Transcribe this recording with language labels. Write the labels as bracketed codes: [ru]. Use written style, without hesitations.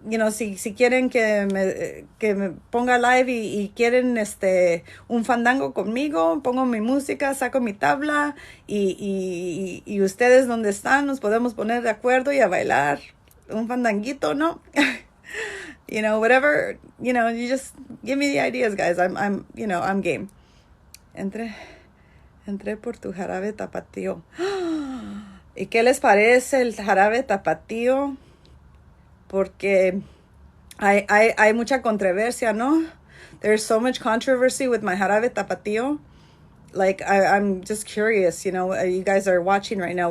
[es] Si quieren que me ponga live y quieren un fandango conmigo, pongo mi música, saco mi tabla y ustedes donde están nos podemos poner de acuerdo y a bailar un fandanguito, ¿no? [en] Whatever, you just give me the ideas, guys. I'm game. [es] Entré por tu jarabe tapatío. ¿Y qué les parece el jarabe tapatío? Porque hay mucha controversia, ¿no? [en] There's so much controversy with my jarabe tapatío. Like, I'm just curious, you guys are watching right now.